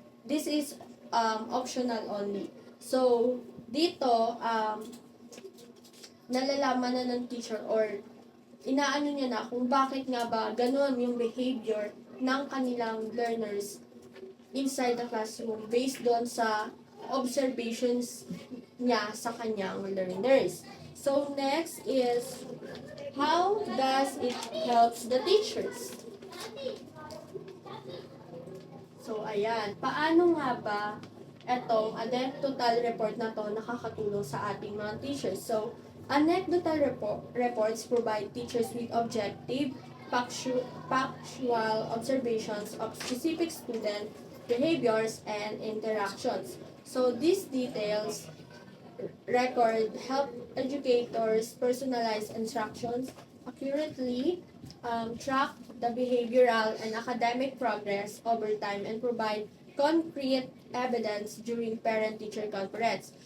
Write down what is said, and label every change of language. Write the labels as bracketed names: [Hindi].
[English] This is optional only. [Filipino] So, dito, nalalaman na ng teacher or inaano niya na kung bakit nga ba ganun yung behavior ng kanilang learners inside the classroom based doon sa observations niya sa kanyang learners. [English] So, next is, how does it helps the teachers? [Filipino] So, ayan. Paano nga ba etong anecdotal report na to nakakatulong sa ating mga teachers? [English] So, anecdotal reports provide teachers with objective, factual observations of specific student behaviors and interactions. So, these details record help educators personalize instructions accurately, track the behavioral and academic progress over time, and provide concrete evidence during parent-teacher conference.